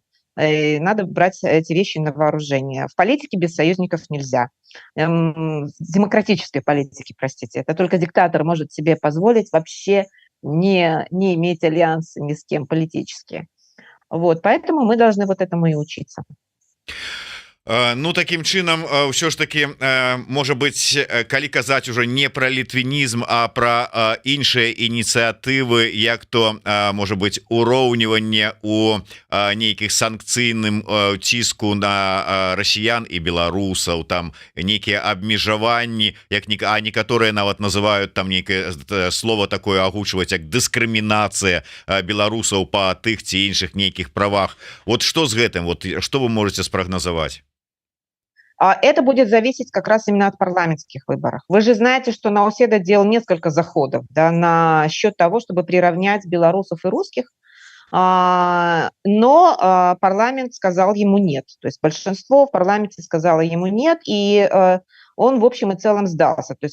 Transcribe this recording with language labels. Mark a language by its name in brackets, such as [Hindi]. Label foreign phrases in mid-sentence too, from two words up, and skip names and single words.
[Russian] Надо брать эти вещи на вооружение. В политике без союзников нельзя. Демократической политике, простите. Это только диктатор может себе позволить вообще не иметь альянса ни с кем политически. Поэтому мы должны этому и учиться. [Belarusian] Таким чынам, ўсё ж таки, можа быць, калі казаць уже не про літвінізм, а про іншыя ініцыятывы, як то можа быць уроўніванне у нейкіх санкцыйным ціску на расіян і беларусаў, там нейкія абмежаванні, а некаторыя нават называют там нейкае слово такое агучваць, як дыскрымінацыя беларусаў па тых ці іншых нейкіх правах. Што з гэтым? Што вы можете спрагназаваць? [Russian] Это будет зависеть как раз именно от парламентских выборов. Вы же знаете, что Науседа делал несколько заходов на счет того, чтобы приравнять белорусов и русских, но парламент сказал ему нет. То есть большинство в парламенте сказало ему нет, и он в общем и целом сдался.